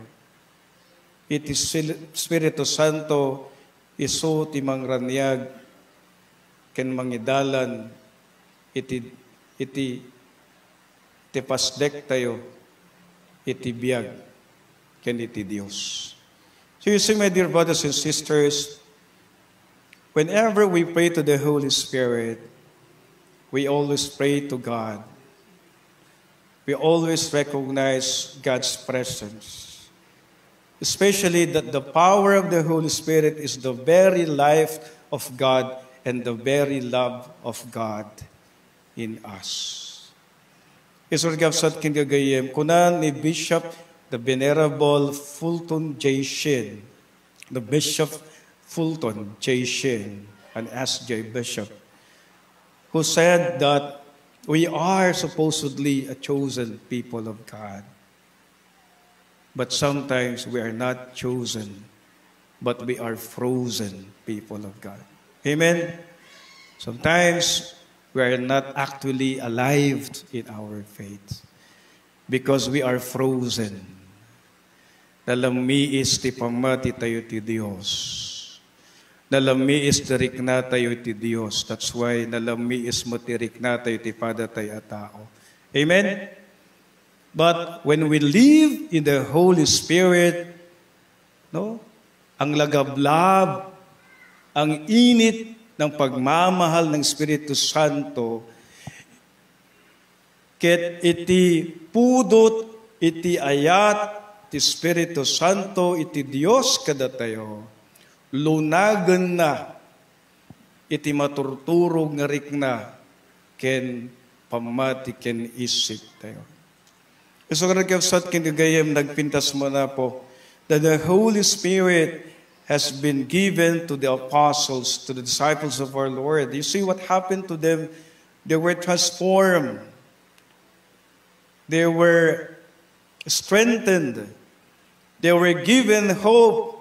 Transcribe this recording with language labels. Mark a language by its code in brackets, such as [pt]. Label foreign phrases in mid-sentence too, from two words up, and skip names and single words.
[ilo] Iti Espiritu Santo, iso ti mangranyag ken mangidalan iti pasdek tayo iti biyag ken iti Dios. [en] So you see, my dear brothers and sisters, whenever we pray to the Holy Spirit, we always pray to God. We always recognize God's presence. Especially that the power of the Holy Spirit is the very life of God and the very love of God in us. [ilo] Isurgapsat kinagayem, kunan ni Bishop, [en] the Venerable Fulton J. Shin, the Bishop Fulton J. Shin, an SJ Bishop, who said that we are supposedly a chosen people of God. But sometimes we are not chosen, but we are frozen people of God. Amen? Sometimes we are not actually alive in our faith because we are frozen. [ilo] Nalamiis ti pamati tayo ti Diyos. Nalamiis ti rikna tayo ti Diyos. [en] That's why [ilo] nalamiis mo ti rikna tayo ti pada tayo at tao. [en] Amen? But when we live in the Holy Spirit, no? [tl] Ang lagablab, ang init ng pagmamahal ng Espiritu Santo, [ilo] ket iti pudot, iti ayat, ti Espiritu Santo, iti Dios kada tayo, lunagan na, iti maturturog nga rikna, ken pamati ken isip tayo. [en] So [ilo] karagapsat kinagayam nagpintas mo na po [en] that the Holy Spirit has been given to the apostles, to the disciples of our Lord. You see what happened to them? They were transformed. They were strengthened. They were given hope.